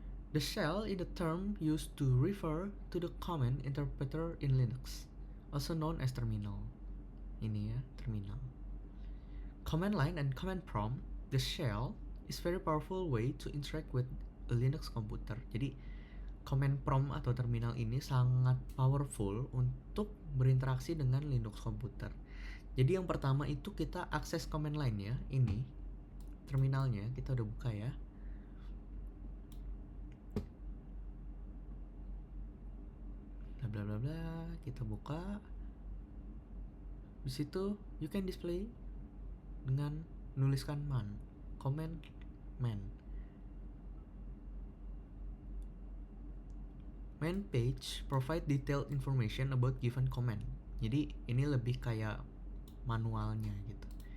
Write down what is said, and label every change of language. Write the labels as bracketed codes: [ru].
[en] The shell is the term used to refer to the command interpreter in Linux, also known as terminal. [id] Ini ya, terminal. [en] Command line and command prompt, the shell is very powerful way to interact with a Linux computer. [id] Jadi command prompt atau terminal ini sangat powerful untuk berinteraksi dengan Linux komputer. Jadi yang pertama itu kita akses command line-nya, ini terminalnya kita udah buka ya. Bla bla bla, kita buka. Di situ [en] you can display [id] dengan menuliskan man, command man. [en] Main page provide detailed information about given command. [id] Jadi ini lebih kayak manualnya gitu.